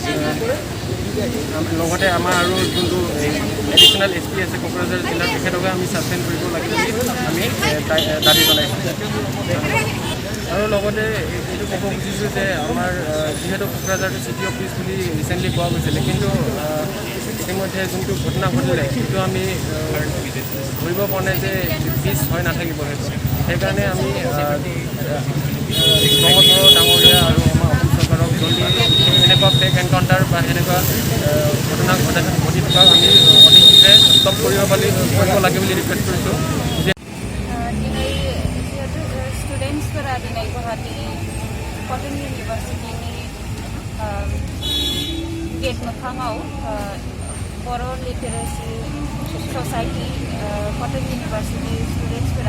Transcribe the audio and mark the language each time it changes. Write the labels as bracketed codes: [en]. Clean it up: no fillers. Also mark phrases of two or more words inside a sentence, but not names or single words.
[as] আৰু যোনটো [en] additional SP [as] আছে কোকৰাঝাৰ জিলাৰ তেখেতকে আমি ছাছপেণ্ড কৰিব লাগিব বুলি আমি দাবী জনাইছোঁ আৰু লগতে এইটো ক'ব খুজিছোঁ যে আমাৰ যিহেতু কোকৰাঝাৰটো [en] city office [as] বুলি ৰিচেণ্টলি পোৱা গৈছিলে কিন্তু ইতিমধ্যে যোনটো ঘটনা ঘটিলে সেইটো আমি ধৰিব পৰা নাই যে পিছ হৈ নাথাকিব সেইটো সেইকাৰণে আমি ব্ৰহ্মধৰ ডাঙৰীয়া আৰু আমাৰ অসম চৰকাৰক জলদি এনেকুৱা [en] fake encounter [as] বা সেনেকুৱা ঘটনা ঘটি থকা আমি অতি শীঘ্ৰে ষ্টপ কৰিব লাগে বুলি ৰিকুৱেষ্ট কৰিছোঁ [brx] स्टुडेन्ट्सफोरा दिनै गुवाहाटी कटन इउनिभार्सिटिनि गेट मोखाङाव बर' लिटारेसि ससाइटि कटन इउनिभार्सिटि स्टुडेन्ट्सफोरा